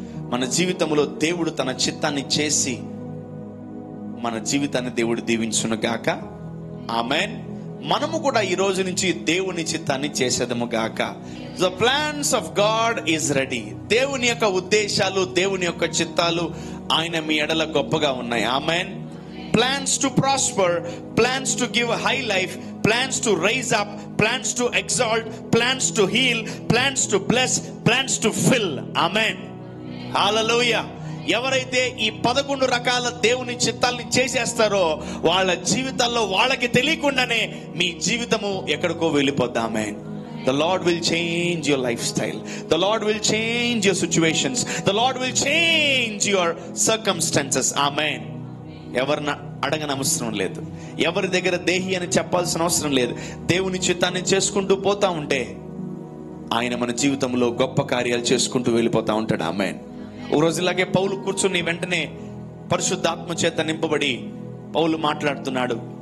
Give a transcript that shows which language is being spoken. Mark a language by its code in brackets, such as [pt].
[te] మన జీవితంలో దేవుడు తన చిత్తాన్ని చేసి మన జీవితాన్ని దేవుడు దీవించును గాక. ఆమేన్. మనము కూడా ఈ రోజు నుంచి దేవుని చిత్తాన్ని చేసేదము గాక. [en] The plans of God is ready. [te] దేవుని యొక్క ఉద్దేశాలు, దేవుని యొక్క చిత్తాలు ఆయన మీ ఎడల గొప్పగా ఉన్నాయి. ఆమేన్. [en] Plans to prosper, plans to give a high life, plans to raise up, plans to exalt, plans to heal, plans to bless, plans to fill. Amen. Hallelujah. [te] ఎవరైతే ఈ 11 రకాల దేవుని చిత్తాల్ని చేసేస్తారో వాళ్ళ జీవితాల్లో వాళ్ళకి తెలియకుండానే మీ జీవితము ఎక్కడికో వెళ్ళిపోద్ది. ఆమేన్. [en] The Lord will change your lifestyle. The Lord will change your situations. The Lord will change your circumstances. Amen. [te] ఎవరిని అడగని అవసరం లేదు, ఎవరి దగ్గర దేహి అని చెప్పాల్సిన అవసరం లేదు. దేవుని చిత్తాన్ని చేసుకుంటూ పోతా ఉంటే ఆయన మన జీవితంలో గొప్ప కార్యాలు చేసుకుంటూ వెళ్ళిపోతా ఉంటాడు. ఆమేన్. ఓ రోజులాగే పౌలు కూర్చుని వెంటనే పరిశుద్ధాత్మ చేత నింపబడి పౌలు మాట్లాడుతున్నాడు.